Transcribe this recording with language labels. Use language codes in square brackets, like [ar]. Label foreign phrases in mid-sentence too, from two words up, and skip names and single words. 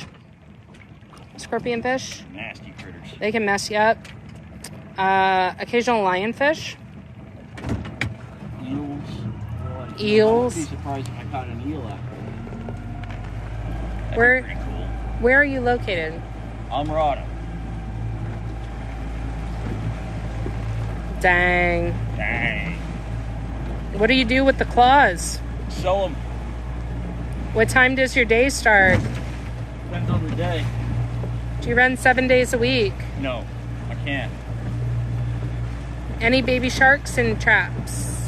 [en] Scorpion fish. Nasty critters. They can mess you up. Occasional lionfish. Eels. Eels. I wouldn't be surprised if I caught an eel out there. That'd be We're pretty cool. Where are you located? Almirada. Dang. Dang. What do you do with the claws? Sell them. What time does your day start? Depends on the day. Do you run 7 days a week? No, I can't. Any baby sharks in traps?